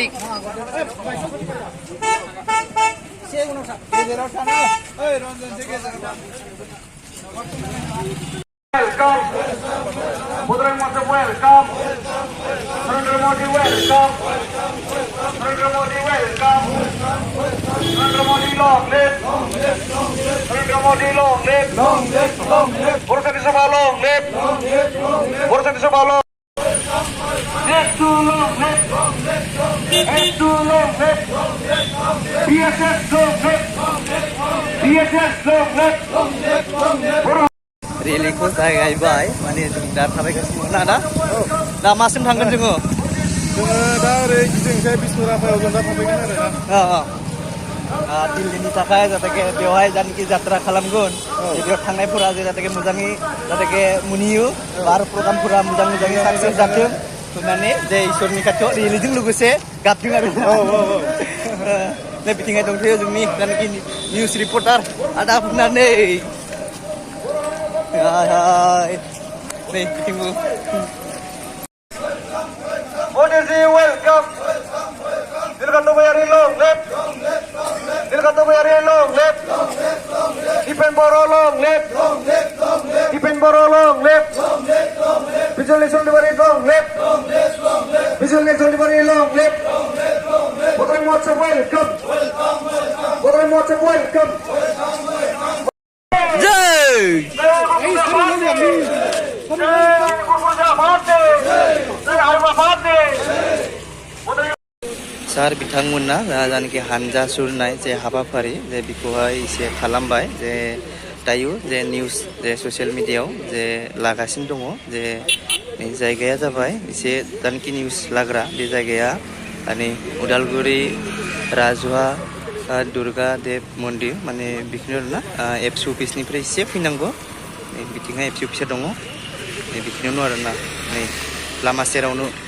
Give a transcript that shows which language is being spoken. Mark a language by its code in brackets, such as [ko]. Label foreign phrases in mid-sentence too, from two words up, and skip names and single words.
[en] Welcome. Bordering Motor, welcome. Narendra Modi, welcome. Narendra Modi, welcome. Narendra Modi long live. Narendra Modi long live. Borosa Sabha long live. Borosa Sabha long. S2 long live. S2 long live. BSS long live. BSS long live. [brx] रेलिखौ जागायबाय माने जों दा थाबायगासिनो ना दा दा मासिम थांगोन जोङो जोङो दा ओरै गिदिंसाय बिष्णुराफायाव जों दा थांफैगोन आरो दिल्लीनि थाखाय जाहाथे बेवहाय जानखि जात्रा खालामगोन बेयाव थांनायफोरा जाहाथे मोजाङै जाहाथे मोनहैयो आरो प्रग्रामफोरा मोजाङै साक्सेस जाथों होननानै जे इसोरनि खाथियाव रेलिजों लोगोसे गाबदों आरो दा बिथिंहाय दंथ'यो जोंनि जानखि [en] news reporter [brx] आदा फुनानै [en] Modiji welcome. Nilkanto Bayari long live. Nilkanto Bayari long live. Dipen Boro long live. Dipen Boro long live. Visual National Library long live. Visual National Library long live. Putri Motsa welcome. Putri Motsa welcome. Jai! [brx] सार बिथांमोना जानखि हानजा सुरनाय जे हाबाफारि जे बेखौहाय एसे खालामबाय जे दायो जे निउस जे [en] social media [brx] जे लागासिनो दङ जे जायगाया जाबाय एसे जानखि निउस लाग्रा बे जायगाया माने उदालगुरि राजुवा दुर्गा देव मन्दिर माने बिखिनि आरोना एबसु अफिसनिफ्राय एसे फैनांगौ बिथिंहाय एबसु अफिसा दङ बिखिनियावनो आरोना नै लामा सेरावनो